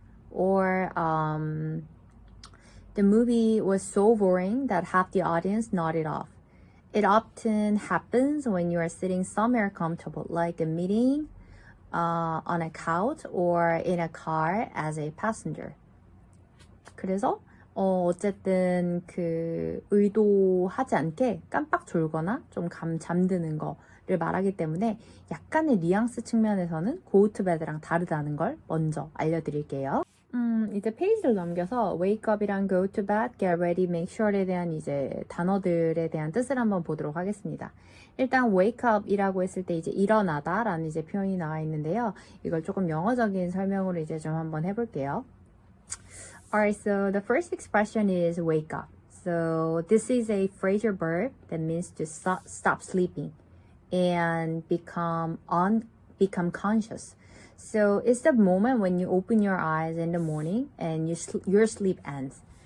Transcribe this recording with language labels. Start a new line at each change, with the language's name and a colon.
English: Or the movie was so boring that half the audience nodded off. It often happens when you are sitting somewhere comfortable, like a meeting, on a couch, or in a car as a passenger.
Korean: 그래서 어쨌든 그 의도하지 않게 깜빡 졸거나 좀 잠드는 거를 말하기 때문에 약간의 뉘앙스 측면에서는 go to bed랑 다르다는 걸 먼저 알려드릴게요. 이제 페이지를 넘겨서 wake up이랑 go to bed, get ready, make sure에 대한 이제 단어들에 대한 뜻을 한번 보도록 하겠습니다. 일단 wake up이라고 했을 때 이제 일어나다 라는 이제 표현이 나와 있는데요. 이걸 조금 영어적인 설명으로 이제 좀 한번 해볼게요.
English: Alright, so the first expression is wake up. So this is a phrasal verb that means to stop sleeping and become conscious. So it's the moment when you open your eyes in the morning and your sleep ends.